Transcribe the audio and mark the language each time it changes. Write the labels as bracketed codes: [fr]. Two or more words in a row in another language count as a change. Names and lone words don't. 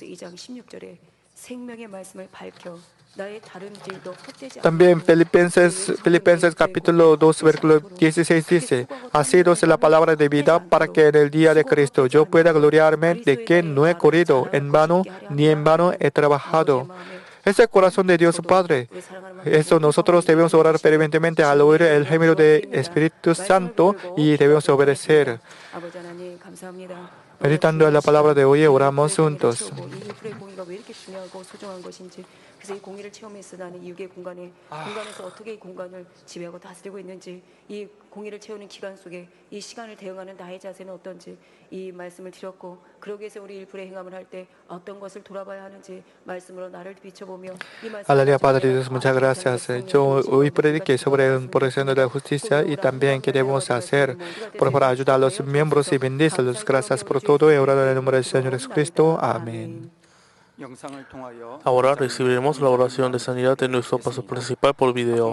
[es] También Filipenses capítulo 2, versículo 16 dice, asidos la palabra de vida para que en el día de Cristo yo pueda gloriarme de que no he corrido en vano, ni en vano he trabajado. Es el corazón de Dios Padre. Eso nosotros debemos orar fervientemente al oír el gemido del Espíritu Santo y debemos obedecer. Meditando en la palabra de hoy, oramos juntos. [ko] 그래서 이 공의를 체험해서 나는 이육의 공간에서 어떻게 이 공간을 지배하고 다스리고 있는지, 이 공의를 채우는 기간 속에 이 시간을 대응하는 나의 자세는 어떤지 이 말씀을 드렸고, 그러기 위해서 우리 일불의 행함을 할 때 어떤 것을 돌아봐야 하는지 말씀으로 나를 비춰보며 이 말씀을 [es] Aleluya, Padre Dios, muchas gracias. Yo hoy prediqué sobre un porción de la justicia y también qué debemos hacer. Por favor, ayuda a los miembros y bendícelos. Gracias por todo. He orado en el nombre del Señor Jesucristo. Amén. Ahora recibiremos la oración de sanidad de nuestro pastor principal por video.